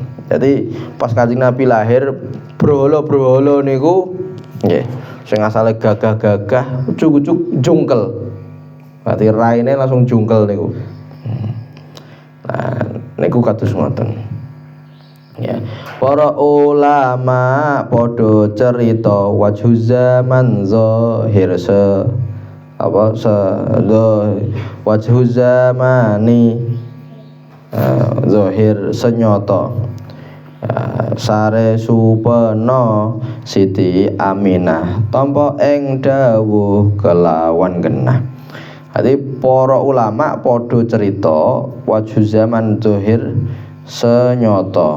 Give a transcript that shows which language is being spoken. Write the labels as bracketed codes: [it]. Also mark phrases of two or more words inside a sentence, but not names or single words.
[jv] Jadi pas Kanjeng Nabi lahir brahala niku nggih sing asale gagah-gagah ujug-ujug jungkel. Berarti raine langsung jungkel niku. Nah, niku kados ngoten. Ya. Para ulama padha cerita [ar] wajhu zaman zahir wajhu zamani zahir [jv] senyata. Sare supena Siti Aminah tampa ing dawuh kelawan genah. Jadi para ulama padha cerita [ar] wajhu zaman zahir [jv] senyata.